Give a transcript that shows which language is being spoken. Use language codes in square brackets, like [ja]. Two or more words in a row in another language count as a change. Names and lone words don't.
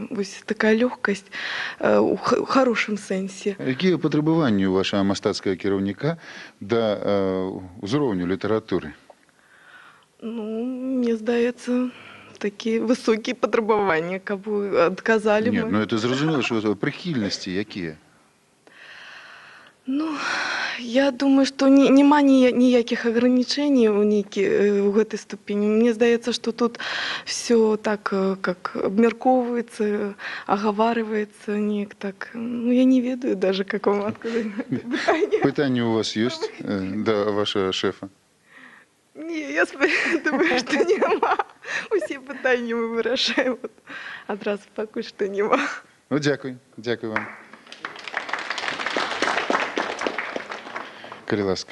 [be] Вось такая лёгкасць у хорошым сэнсе. Якія патрабаванні у вашага мастацкага кіраўніка да ўзроўню літаратуры? Ну, мне здаецца, такія высокія патрабаванні, каб адказалі Нет, мы. ну это зразумела, што прыхільнасці якія? Ну, я думаю, што няма ніякіх агранічэнняў у гэтай ступені. Мне здаецца, што тут [ru] все так, как [be] абмяркоўваецца, агаварваецца неяк так. Ну, я не ведаю [ru] даже, как [be] вам адказаць на гэта пытанне. Пытанні у вас ёсць да вашага шэфа? Не, я думаю, што няма. Усе пытанні мы вырашаем. Адразу пакуль што няма. Ну, дзякуй. Дзякуй вам. Калі ласка.